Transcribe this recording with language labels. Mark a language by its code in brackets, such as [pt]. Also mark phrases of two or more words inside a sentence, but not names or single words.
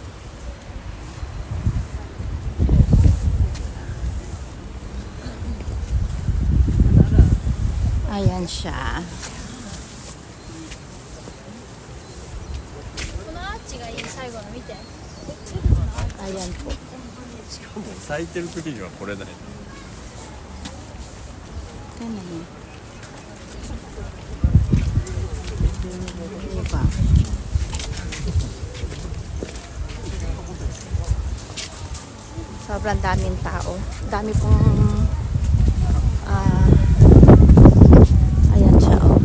[tl] Ayan siya. Ayan po. [ja] 咲いてる時にはこれだよ。 [tl] Tingnan niyo. Diba? Sobrang daming tao. Dami pong ayan siya oh.